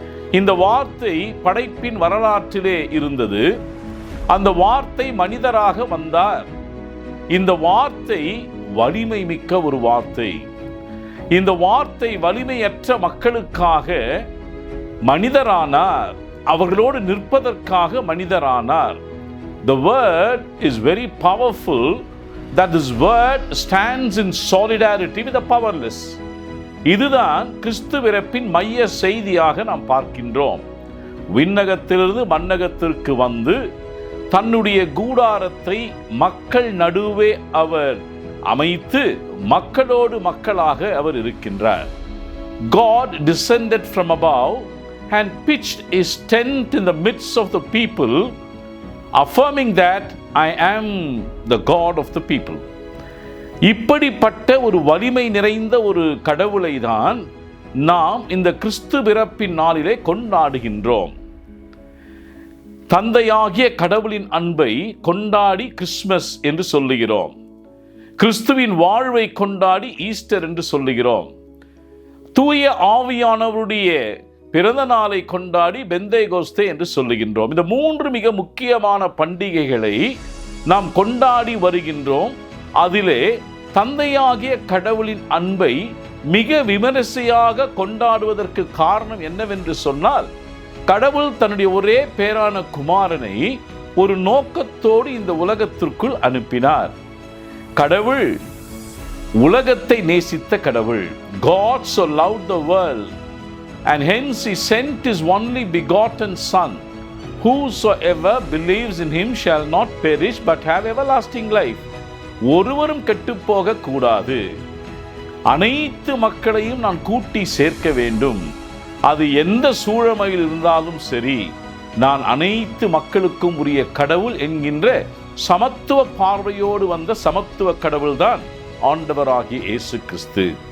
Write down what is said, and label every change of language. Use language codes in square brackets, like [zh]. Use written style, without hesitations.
[ta] இந்த வார்த்தை படைப்பின் வரலாற்றிலே இருந்தது. அந்த வார்த்தை மனிதராக வந்தார். இந்த வார்த்தை வலிமை மிக்க ஒரு வார்த்தை. இந்த வார்த்தை வலிமையற்ற மக்களுக்காக மனிதரானார். அவர்களோடு நிற்பதற்காக மனிதரானார். [en] The word is very powerful, that this word stands in solidarity with the powerless. [ta] இதுதான் கிறிஸ்து பிறப்பின் மைய செய்தியாக நாம் பார்க்கின்றோம். விண்ணகத்திலிருந்து மண்ணகத்திற்கு வந்து தன்னுடைய கூடாரத்தை மக்கள் நடுவே அவர் அமைத்து மக்களோடு மக்களாக அவர் இருக்கின்றார். [en] God descended from above and pitched his tent in the midst of the people, affirming that I am the God of the people. [ta] இப்படிப்பட்ட ஒரு வலிமை நிறைந்த ஒரு கடவுளை தான் நாம் இந்த கிறிஸ்து பிறப்பின் நாளிலே கொண்டாடுகின்றோம். தந்தையாகிய கடவுளின் அன்பை கொண்டாடி கிறிஸ்துமஸ் என்று சொல்லுகிறோம். கிறிஸ்துவின் வாழ்வை கொண்டாடி ஈஸ்டர் என்று சொல்லுகிறோம். தூய ஆவியானவருடைய பிறந்த நாளை கொண்டாடி பெந்தேகோஸ்தே என்று சொல்லுகின்றோம். இந்த 3 மிக முக்கியமான பண்டிகைகளை நாம் கொண்டாடி வருகின்றோம். அதிலே தந்தையாகிய கடவுளின் அன்பை மிக விமரிசையாக கொண்டாடுவதற்கு காரணம் என்னவென்று சொன்னால், கடவுள் தன்னுடைய ஒரே பேரான குமாரனை ஒரு நோக்கத்தோடு இந்த உலகத்திற்குள் அனுப்பினார். கடவுள் உலகத்தை நேசித்த கடவுள். [en] God so loved the world, and hence he sent his only begotten son. Whosoever believes in him shall not perish but have everlasting life. [ta] ஒருவரும் கெட்டுப் போக கூடாது. அனைத்து மக்களையும் நான் கூட்டி சேர்க்க வேண்டும். அது எந்த சூழமையில் இருந்தாலும் சரி, நான் அனைத்து மக்களுக்கும் உரிய கடவுள் என்கின்ற சமத்துவ பார்வையோடு வந்த சமத்துவ கடவுள்தான் ஆண்டவராகிய இயேசு கிறிஸ்து.